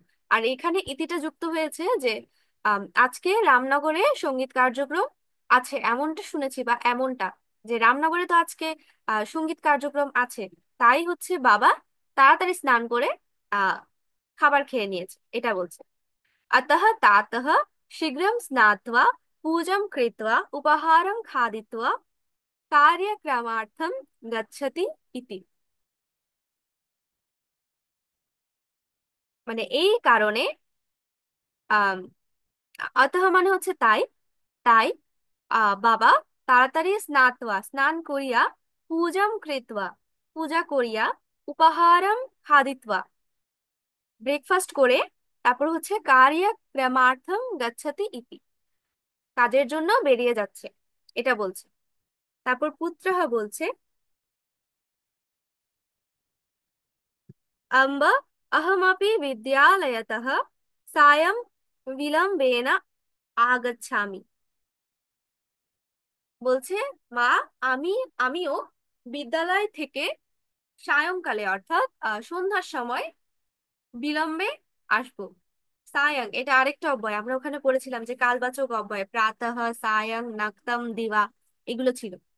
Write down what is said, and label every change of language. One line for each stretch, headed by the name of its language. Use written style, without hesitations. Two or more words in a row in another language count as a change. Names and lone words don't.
Bangla: আর এখানে ইতিটা যুক্ত হয়েছে যে আজকে রামনগরে সঙ্গীত কার্যক্রম আছে, এমনটা শুনেছি, বা এমনটা যে রামনগরে তো আজকে সঙ্গীত কার্যক্রম আছে। তাই হচ্ছে বাবা তাড়াতাড়ি স্নান করে আহ খাবার খেয়ে নিয়েছে, এটা বলছে।
Sanskrit: अतः तातः शीघ्रं स्नात्वा पूजां कृत्वा उपाहारं खादित्वा कार्यक्रमार्थं गच्छति इति।
Bangla: মানে এই কারণে আম, अतः মানে হচ্ছে তাই, তাই বাবা তাড়াতাড়ি স্নাত্বা স্নান করিয়া,
Sanskrit: পূজাম কৃত্বা
Bangla: পূজা করিয়া,
Sanskrit: উপাহারম খাদিত্বা
Bangla: ব্রেকফাস্ট করে, তারপর হচ্ছে
Sanskrit: কার্যক্রমার্থম গচ্ছতি ইতি
Bangla: কাজের জন্য বেরিয়ে যাচ্ছে, এটা বলছে। তারপর পুত্রহ বলছে,
Sanskrit: अम्ब अहमपि विद्यालयतः सायं विलम्बेन आगच्छामि।
Bangla: বলছে মা, আমি আমিও বিদ্যালয় থেকে সায়ংকালে অর্থাৎ সন্ধ্যার সময় বিলম্বে আসবো। সায়াং এটা আরেকটা অব্যয়, আমরা ওখানে পড়েছিলাম যে কালবাচক অব্যয়, প্রাতঃ, সায়াং, নাক্তাম, দিবা, এগুলো ছিল।